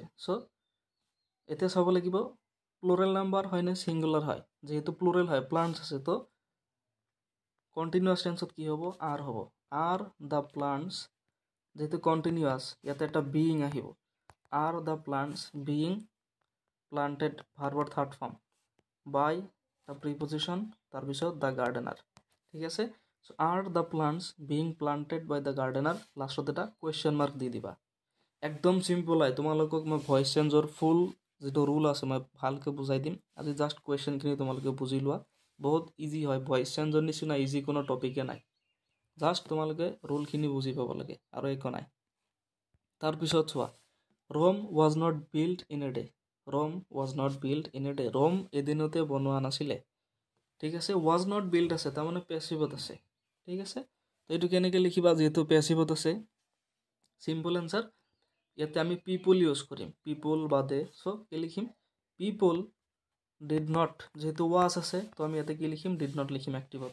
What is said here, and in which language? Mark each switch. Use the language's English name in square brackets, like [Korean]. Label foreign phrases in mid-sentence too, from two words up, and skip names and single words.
[Assamese] চ' এতিয়া চাব লাগিব [English] plural number [Assamese] হয় নে ছিংগুলাৰ হয়, যিহেতু প্লুৰেল হয়, প্লাণ্টছ আছে, তো কণ্টিনিউৱাছ টেন্সত কি হ'ব, আৰ হ'ব, [English] are the plants, [Assamese] যিহেতু কণ্টিনিউৱাছ ইয়াতে এটা বিইং আহিব, [English] are the plants being planted, [Assamese] ভাৰ্বৰ [English] third form, by the preposition, [Assamese] তাৰপিছত [English] the gardener, [Assamese] ঠিক আছে। [English] So are the plants being planted by the gardener, [Assamese] লাষ্টত এটা কুৱেশ্যন মাৰ্ক দি দিবা। একদম চিম্পল হয়, তোমালোকক মই ভইচ চেঞ্জৰ ফুল যিটো ৰুল আছে মই ভালকৈ বুজাই দিম। আজি জাষ্ট কুৱেশ্যনখিনি তোমালোকে বুজি লোৱা, বহুত ইজি হয়, ভইচ চেঞ্জৰ নিচিনা ইজি কোনো টপিকে নাই, জাষ্ট তোমালোকে ৰুলখিনি বুজি পাব লাগে আৰু একো নাই। তাৰপিছত চোৱা, [English] Rome was not build in a day, Rome was not build in a day, [Assamese] ৰোম এদিনতে বনোৱা নাছিলে, ঠিক আছে। [English] was not build [Assamese] আছে, তাৰমানে পেছিভত আছে, ঠিক আছে। তো এইটো কেনেকৈ লিখিবা, যিহেতু পেছিভত আছে, [English] simple answer, [Assamese] ইয়াতে আমি [English] people use [Assamese] কৰিম, পিপুল বাদে। চ' কি লিখিম, [English] people did not, [Assamese] যেহেতু ৱাজ আছে তো আমি ইয়াতে কি লিখিম, [English] did not [Assamese] লিখিম এক্টিভত।